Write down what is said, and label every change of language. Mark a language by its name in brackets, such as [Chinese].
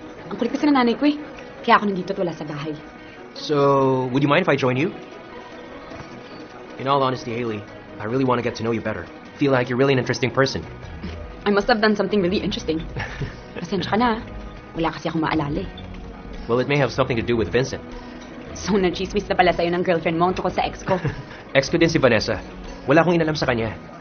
[Filipino] Ang kulit kasi ng nanay ko eh. Kaya ako nandito at wala sa bahay. [English] So, would you mind if I join you? In all honesty, Hailey, I really want to get to know you better. Feel like you're really an interesting person. I must have done something really interesting. [Filipino] Pasensya ka na. Wala kasi akong maalala eh. [English] Well, it may have something to do with Vincent. [Filipino] So, nachismis na pala sa'yo ng girlfriend mo tungkol sa ex ko. Ex ko din si Vanessa. Wala akong inalam sa kanya.